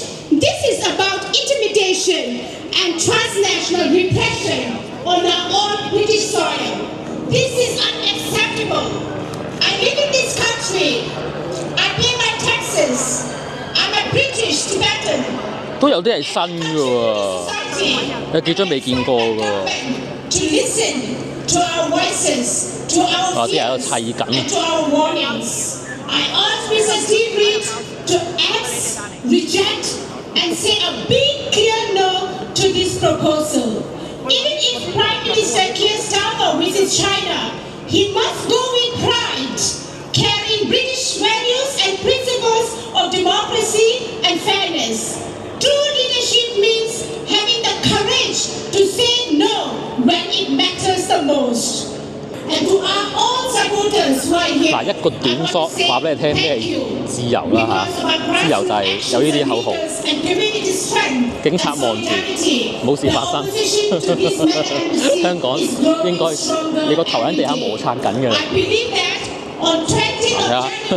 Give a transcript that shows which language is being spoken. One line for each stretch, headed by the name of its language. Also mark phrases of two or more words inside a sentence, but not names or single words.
English: This is about intimidation and transnational repression on our own British soil. This is unacceptable. I live in this country. I pay my taxes. I'm a British Tibetan.
Cantonese: 都有啲係新嘅喎，有幾張未見過嘅喎。
English: To listen to our voices, to our fears, and to our warnings. I urge Mr. Steve Reid to act, reject, and say a big clear no to this proposal. Even if Prime Minister Keir Starmer visits China, He must go with pride, carrying British values and principles of democracy and fairness. True leadership means having the courage to say no when it matters the most. And to our all supporters right here,
Cantonese: 嗱，一個短縮話俾你聽咩係自由啦嚇，自由就係有呢啲口號，警察望住冇事發生，香港應該你個頭喺地下摩擦緊嘅啦。係啊。